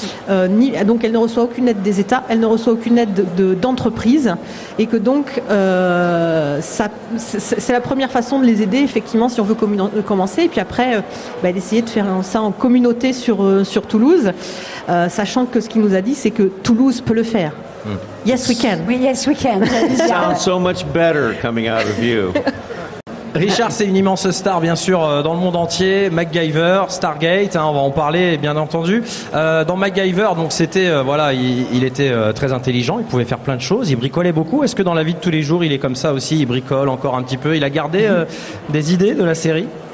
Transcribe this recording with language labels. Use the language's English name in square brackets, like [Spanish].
[French] Donc elle ne reçoit aucune aide des États, elle ne reçoit aucune aide d'entreprise, et que donc c'est la première façon de les aider, effectivement, si on veut commencer, et puis après d'essayer de faire ça en communauté sur Toulouse, sachant que ce qu'il nous a dit, c'est que Toulouse peut le faire. [English] Yes, we can. Oui, yes, we can. Sounds so much better coming out of you. [French] Richard, c'est une immense star, bien sûr, dans le monde entier. MacGyver, Stargate, on va en parler, bien entendu. Dans MacGyver, donc c'était, il était très intelligent, il pouvait faire plein de choses, il bricolait beaucoup. Est-ce que dans la vie de tous les jours, il est comme ça aussi, il bricole encore un petit peu? Il a gardé des idées de la série?